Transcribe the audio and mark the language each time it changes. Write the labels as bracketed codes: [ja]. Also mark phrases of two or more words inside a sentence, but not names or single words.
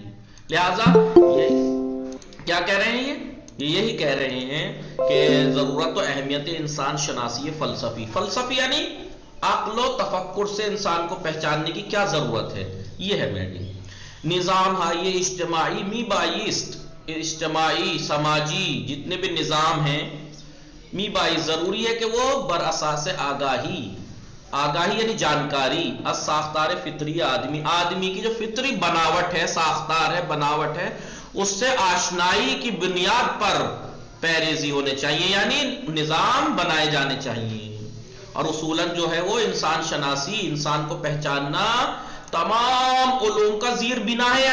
[ur] لہذا یہ کیا کہہ رہے ہیں، یہ یہی کہہ رہے ہیں کہ [fa] ضرورت و اہمیت انسان شناسی فلسفی. [ur] فلسفی یعنی عقل و تفکر سے انسان کو پہچاننے کی کیا ضرورت ہے، یہ ہے میری. نظام ہے یہ اجتماعی [fa] می بائیست، [ur] اجتماعی سماجی جتنے بھی نظام ہیں [fa] می بائیست [ur] ضروری ہے کہ وہ [fa] بر اساس آگاہی [ur] یعنی جانکاری [fa] از ساختار فطری آدمی [ur] کی جو فطری بناوٹ ہے، ساختار ہے، بناوٹ ہے، اس سے آشنائی کی بنیاد پر پیریزی ہونے چاہیے، یعنی نظام بنائے جانے چاہیے. اور اصولاً جو ہے وہ انسان شناسی، انسان کو پہچاننا تمام علوم کا زیر بنا ہے.